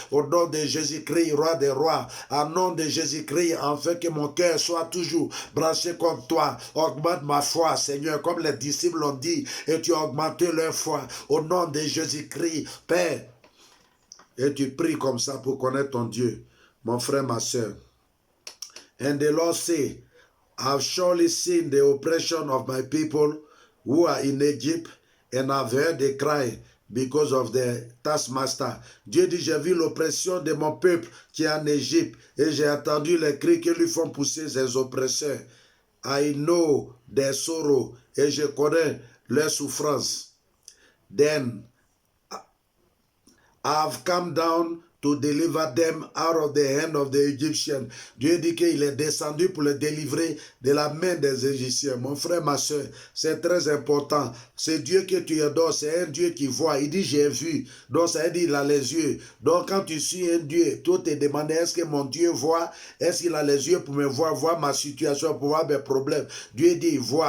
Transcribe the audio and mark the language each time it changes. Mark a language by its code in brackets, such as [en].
[fr] Au nom de Jésus-Christ, roi des rois, au nom de Jésus-Christ, afin que mon cœur soit toujours branché comme toi. Augmente ma foi, Seigneur, comme les disciples l'ont dit, et tu as augmenté leur foi. Au nom de Jésus-Christ, Père, et tu pries comme ça pour connaître ton Dieu, mon frère, ma soeur. [en] And the Lord said, I've surely seen the oppression of my people who are in Egypt, and I've heard the cry because of the taskmaster. [fr] Dieu dit, j'ai vu l'oppression de mon peuple qui est en Égypte, et j'ai entendu les cris que lui font pousser ses oppresseurs. [en] I know their sorrow, [fr] et je connais leur souffrance. [en] Then I've come down to deliver them out of the hand of the Egyptians. [fr] Dieu dit qu'il est descendu pour les délivrer de la main des Égyptiens. Mon frère, ma soeur, c'est très important. Ce Dieu que tu adores, c'est un Dieu qui voit. Il dit, j'ai vu. Donc, ça veut dire, il a les yeux. Donc, quand tu suis un Dieu, toi te demandes, est-ce que mon Dieu voit? Est-ce qu'il a les yeux pour me voir ma situation, pour voir mes problèmes? Dieu dit, il voit.